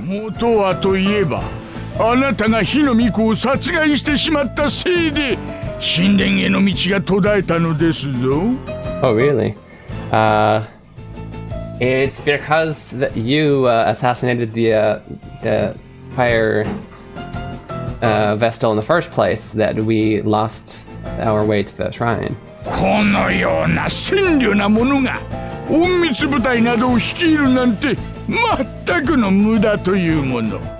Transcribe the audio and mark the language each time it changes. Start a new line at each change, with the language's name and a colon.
Japanese: 元はといえば、あなたが火の巫女を殺害してしまったせいで、神殿への道が途絶えたのですぞ。
English: Oh, really? It's because that you assassinated the fire Vestal in the first place that we lost our way to the shrine.
Japanese: このような戦慮なものが隠密部隊などを率いるなんて全くの無駄というもの。